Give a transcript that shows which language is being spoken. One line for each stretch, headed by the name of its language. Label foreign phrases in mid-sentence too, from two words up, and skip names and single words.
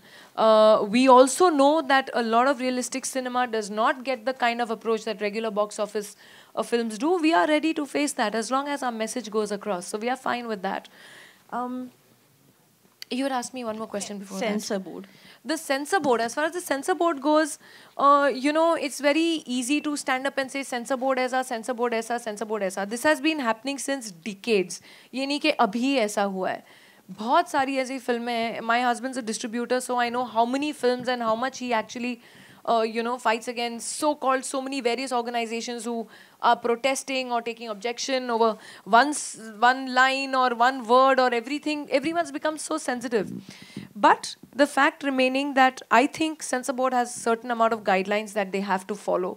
English: We also know that a lot of realistic cinema does not get the kind of approach that regular box office films do. We are ready to face that as long as our message goes across. So we are fine with that. You had asked me one more question before Censor board. The censor board, as far as the censor board goes, you know, it's very easy to stand up and say censor board aisa, censor board aisa, censor board aisa. This has been happening since decades.
Hindi: ये नहीं कि अभी ऐसा हुआ है. बहुत सारी ऐसी फिल्में हैं.
English: My husband's a distributor, so I know how many films and how much he actually you know, fights against so many various organizations who are protesting or taking objection over one line or one word or everything. Everyone's become so sensitive. But the fact remaining that I think censor board has certain amount of guidelines that they have to follow.